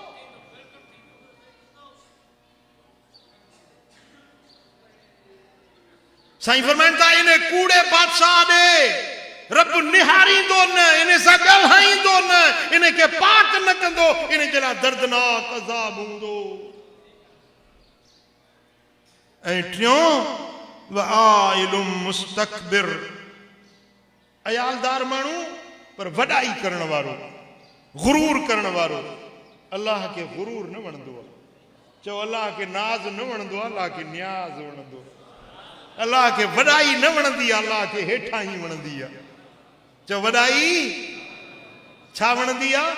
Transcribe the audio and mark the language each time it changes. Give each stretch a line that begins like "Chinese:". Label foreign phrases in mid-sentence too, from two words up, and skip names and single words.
Sindhi: साईं फरमाइनि था इन कूड़े बादशाह ॾे रब निहारींदो न, इन सां ॻाल्हाईंदो न, इन खे पाक न कंदो, इन जे लाइ दर्दनाक अज़ाब हूंदो। ऐं टियों
Arabic: وعائل مستكبر,
Sindhi: अयालदार माण्हू पर वॾाई करण वारो, गुरूर करण वारो। अल्लाह खे गुरूर न वणंदो आहे। चओ अल्लाह खे नाज़ न वणंदो आहे, अल्लाह खे न्याज़ वणंदो आहे। अल्लाह खे वॾाई न वणंदी आहे, अल्लाह खे हेठां ई वणंदी आहे। चओ वॾाई छा वणंदी आहे?